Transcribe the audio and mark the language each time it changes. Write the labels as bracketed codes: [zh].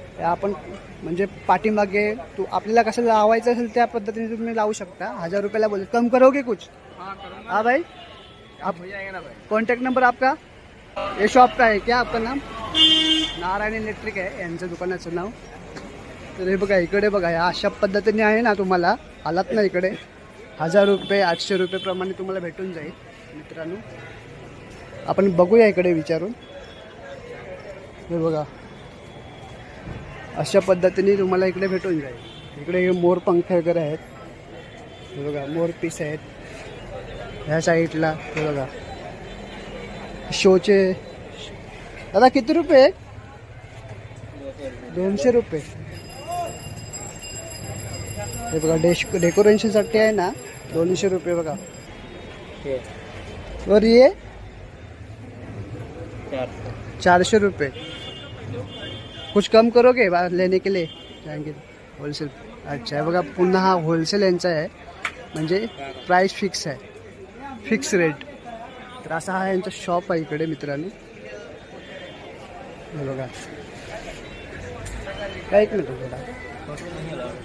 [mr] आपण म्हणजे पाठीमागे आपल्याला कसं लावायचं असेल त्या पद्धतीने तुम्ही लावू शकता. [hi] 1000 [mr] रुपयाला बोले. [hi] कम करोगे कुछ? हाँ भाई, आप कॉन्टैक्ट नंबर आपका? ये शॉप का है क्या आपका नाम? [mr] नारायण इलेक्ट्रिक आहे यांचं दुकानाचं नाव. तर हे बघा इकडे बघा, या अशा पद्धतीने आहे ना. तुम्हाला आलात ना इकडे 1000 रुपये 800 रुपये प्रमाणे तुम्हाला भेटून जाईल मित्रांनो. आपण बघूया इकडे विचारून. हे बघा अशा पद्धतीने तुम्हाला इकडे भेटून जाईल. इकडे हे मोर पंख वगैरे आहेत. हे बघा मोर पीस आहेत ह्या साईडला. हे बघा शोचे. दादा किती रुपये? 200 रुपये. हे बघा डेकोरेशनसाठी आहे ना 200 रुपये बघा. [hi] और ये 400 रुपये. कुछ कम करोगे लेने के लिए जाएंगे होलसेल. [mr] अच्छा आहे बघा पुन्हा हा होलसेल यांचा आहे म्हणजे प्राइस फिक्स आहे, फिक्स रेट. तर असा हा यांचा शॉप आहे इकडे मित्रांनो. हे बघा काय एक मिनिट बघा.